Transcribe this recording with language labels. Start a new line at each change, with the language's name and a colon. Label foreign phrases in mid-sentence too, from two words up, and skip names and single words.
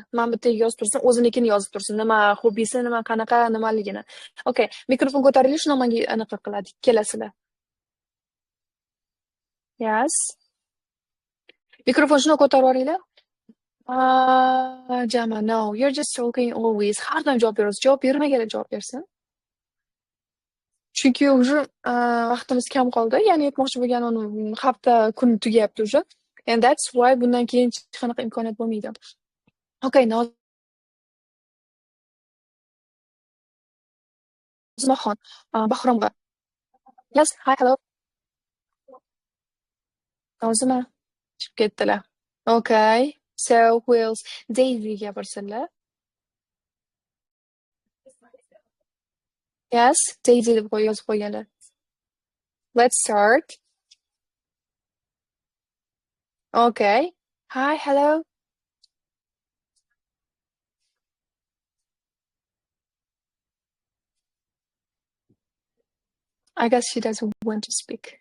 Uzbek: Men bittaga yozib tursin, o'zinikini yozib tursin. Nima hobbisi, nima qanaqa, nimaligini. Okay, mikrofon ko'taringlar, shuni menga aniq qiladi. Kelasizlar. Yes. Mikrofon shuni ko'tarib yuboringlar. Jama,
English: no, you're just talking always.
Uzbek: Har doim javob berasiz. Javob bermaganlar javob bersin. Chunki уже vaqtimiz kam qoldi. Ya'ni aytmoqchi bo'lganim, hafta kun tugayapti уже.
English: And that's why
Uzbek: bundan keyin hech qanaqa imkoniyat bo'lmaydi. Okay, Nozmaxon, Bahromga.
English: Yes, hi, hello. Nozima.
Uzbek: Chiqib ketdilar.
English: Okay. So, who else?
Uzbek: Daisy gapirsinlar. Yes, Daisy deb yozib qo'yganlar.
English: Let's start. Okay. Hi, hello. I guess she doesn't want to speak.